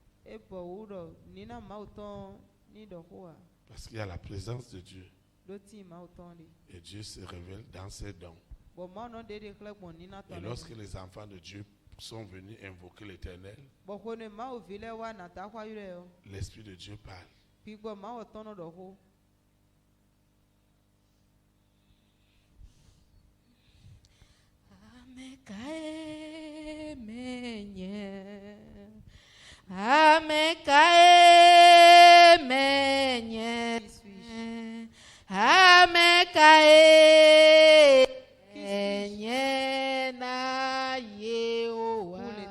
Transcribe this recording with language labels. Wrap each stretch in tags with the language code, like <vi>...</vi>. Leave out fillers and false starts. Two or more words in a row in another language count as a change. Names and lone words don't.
<fr>Parce qu'il y a la présence de Dieu. Et Dieu se révèle dans ses dons. Et lorsque les enfants de Dieu sont venus invoquer l'Éternel, l'Esprit de Dieu parle.</fr> <ee>Amekae menye, amekae menye, amekae menye na Yehowa,</ee>